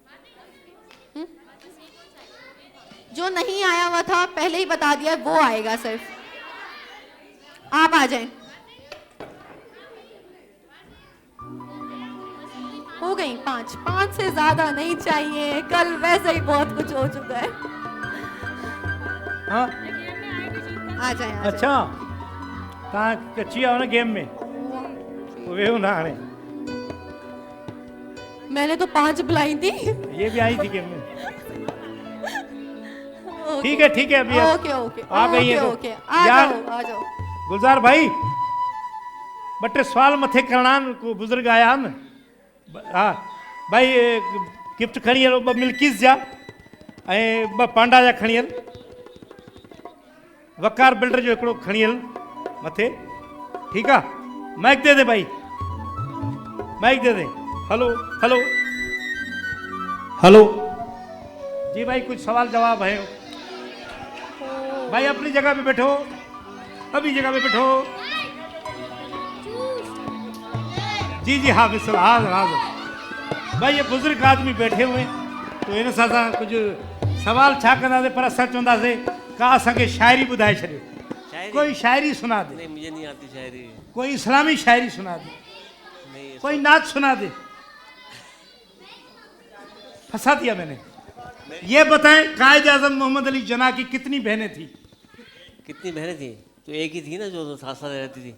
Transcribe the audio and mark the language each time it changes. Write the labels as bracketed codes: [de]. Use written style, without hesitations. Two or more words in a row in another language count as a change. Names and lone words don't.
[ur] جو نہیں آیا ہوا تھا پہلے ہی بتا دیا وہ آئے گا صرف آپ آ جائیں ہو گئی 5 سے زیادہ نہیں چاہیے کل ویسے ہی بہت کچھ ہو چکا ہے हाँ آ جائیں [sd] अच्छा तव्हां कची आहियो न गेम में वेहो ना हाणे [ur] میں نے تو 5 بلائی تھی یہ بھی آئی تھی گیم میں ٹھیک ہے ابھی [en] okay okay [ur] آ گئی ہے تو. اوکے آ यार जाओ [sd] गुलजार भाई ॿ टे सुवाल मथे करणा आहिनि को बुज़ुर्ग आया आहिनि हा भाई गिफ्ट खणी हलो 2 मिल्कीस जा ऐं 2 पांडा जा खणी हल वकार बिल्डर जो हिकिड़ो खणी हल मथे ठीकु आहे [ur] مائیک دے دے بھائی مائیک دے دے ہیلو ہیلو ہیلو جی بھائی کچھ سوال جواب ہے بھائی اپنی جگہ پہ بیٹھو ابھی جگہ پہ بیٹھو جی جی ہاں بالکل ہاں بھائی یہ بزرگ آدمی بیٹھے ہوئے تو [sd] इन सां कुछ सवाल छा कंदासीं पर असां चवंदासीं का असांखे शायरी ॿुधाए छॾियो [ur] کوئی شاعری سنا دے نہیں مجھے نہیں آتی شاعری کوئی اسلامی شاعری سنا دے کوئی ناچ سنا دے پھنسا دیا میں نے یہ بتائیں قائد اعظم محمد علی جناح کی کتنی بہنیں تھی کتنی بہنیں تھی تو ایک ہی تھی نا جو تو ساتھ ساتھ رہتی تھی